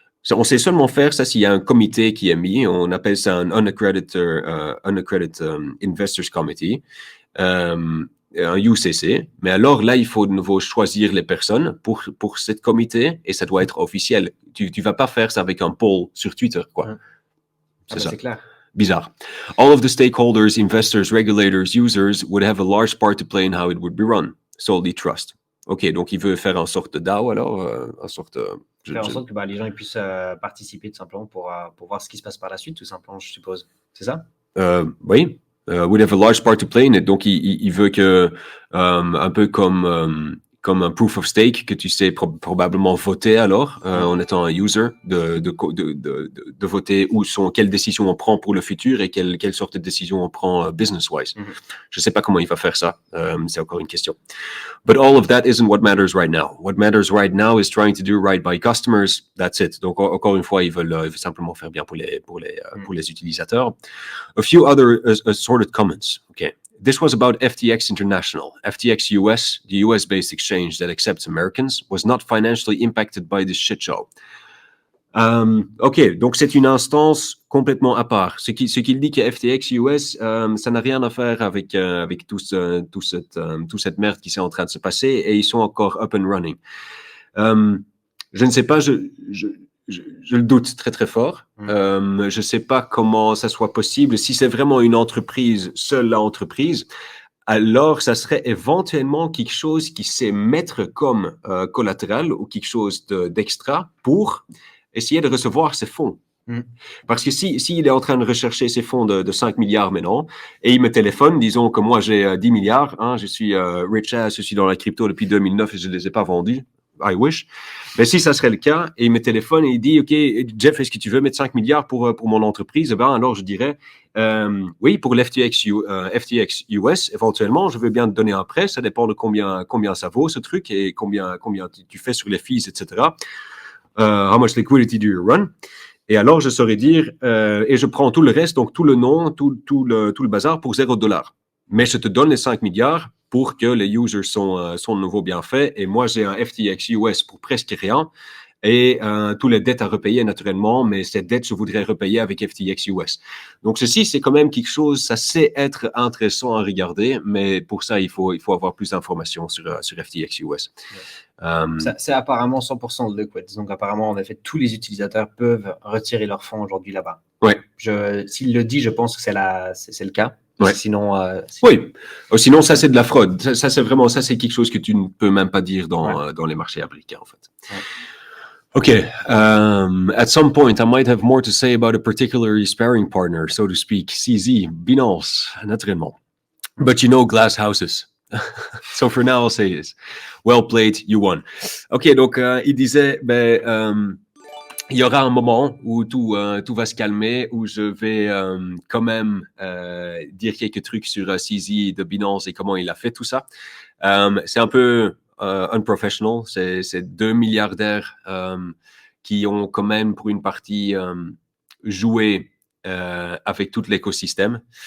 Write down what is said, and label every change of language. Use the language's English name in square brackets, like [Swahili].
[French] On sait seulement faire ça s'il y a un comité qui est mis. On appelle ça un unaccredited Investors Committee. Un UCC, mais alors là, il faut de nouveau choisir les personnes pour cette comité et ça doit être officiel. Tu vas pas faire ça avec un poll sur Twitter, quoi. C'est ça. C'est clair. Bizarre. [English] All of the stakeholders, investors, regulators, users would have a large part to play in how it would be run. Solely trust. [French] Ok, donc il veut faire une sorte de DAO alors, une sorte. Faire en sorte que les gens ils puissent participer tout simplement pour voir ce qui se passe par la suite, tout simplement, je suppose. C'est ça? Oui. [English] Would have a large part to play in it. [French] Donc, il veut que, un peu comme comme un proof of stake que tu sais probablement voter alors en étant un user de voter quelles décisions on prend pour le futur et quelle sorte de décisions on prend business-wise. Je sais pas comment il va faire ça. C'est encore une question. [English] But all of that isn't what matters right now. What matters right now is trying to do right by customers. That's it. [French] Donc, encore une fois, ils veulent simplement faire bien pour les utilisateurs. [English] A few other assorted comments. Okay. This was about FTX International. FTX US, the US-based exchange that accepts Americans, was not financially impacted by this shit show. [French] OK, donc c'est une instance complètement à part. Ce qu'il dit que FTX US, ça n'a rien à faire avec toute cette merde qui est en train de se passer et ils sont encore [English] up and running. [French] Je ne sais pas, je le doute très très fort. Je ne sais pas comment ça soit possible. Si c'est vraiment une entreprise, seule l'entreprise, alors ça serait éventuellement quelque chose qui sait mettre comme collatéral ou quelque chose d'extra pour essayer de recevoir ces fonds. Parce que s'il est en train de rechercher ces fonds de 5 milliards maintenant, et il me téléphone, disons que moi j'ai 10 milliards, je suis [English] rich ass, [French] je suis dans la crypto depuis 2009 et je ne les ai pas vendus, [English] I wish. [French] Mais si ça serait le cas, et il me téléphone et il dit, OK, Jeff, est-ce que tu veux mettre 5 milliards pour mon entreprise? Alors je dirais, oui, pour l'FTX US, éventuellement, je veux bien te donner un prêt, ça dépend de combien ça vaut ce truc et combien tu fais sur les fees, etc. [English] How much liquidity do you run? [French] Et alors, je saurais dire, et je prends tout le reste, donc tout le nom, tout le bazar pour $0. Mais je te donne les 5 milliards pour que les users sont de nouveau bien faits. Et moi, j'ai un FTX US pour presque rien. Et tous les dettes à repayer naturellement, mais ces dettes, je voudrais repayer avec FTX US. Donc ceci, c'est quand même quelque chose, ça sait être intéressant à regarder, mais pour ça, il faut avoir plus d'informations sur FTX US. C'est apparemment 100% de liquid. Donc apparemment, en effet, tous les utilisateurs peuvent retirer leurs fonds aujourd'hui là-bas. Ouais. S'il le dit, je pense que c'est le cas. Ouais. Sinon, oui. Sinon, ça, c'est de la fraude. Ça, c'est quelque chose que tu ne peux même pas dire dans les marchés américains, en fait. Ouais. Okay. [English] At some point, I might have more to say about a particular sparring partner, so to speak. CZ, Binance, naturellement. But you know glass houses. So for now, I'll say this. Well played, you won. [French] OK, donc il disait, il y aura un moment où tout va se calmer, où je vais quand même dire quelques trucs sur CZ de Binance et comment il a fait tout ça. C'est un peu unprofessional. C'est 2 milliardaires qui ont quand même pour une partie joué avec tout l'écosystème.